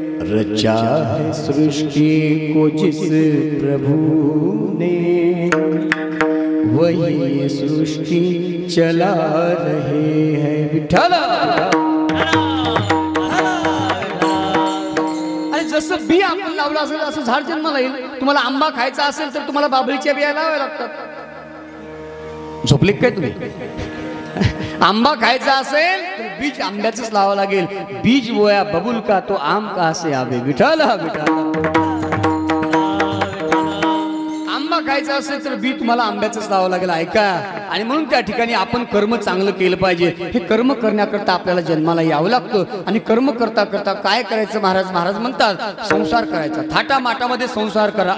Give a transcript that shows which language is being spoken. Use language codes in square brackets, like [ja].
[hi] रचा है सृष्टि को जिस प्रभु ने, वही सृष्टि चला रहे हैं. [mr] विठ्ठल. अरे जसं बी आपण लावलं असेल असं झाड जन्माला येईल. तुम्हाला आंबा खायचा असेल तर तुम्हाला बाबळीच्या बिया लावाव्या लागतात. झोपले काय तुम्ही? आंबा खायचा असेल तर बीज आंब्याचंच लावावं लागेल. [hi] बीज बोया बबुल का तो आम का से आवे. [mr] विठाला विठाला. आंबा खायचा असेल तर बी तुम्हाला आंब्याचंच लावावं लागेल. ऐका. आणि म्हणून त्या ठिकाणी आपण कर्म चांगलं केलं पाहिजे. हे कर्म करण्याकरता आपल्याला जन्माला यावं लागतं. आणि कर्म करता करता काय करायचं? महाराज म्हणतात संसार करायचा. थाटा माटामध्ये संसार करा.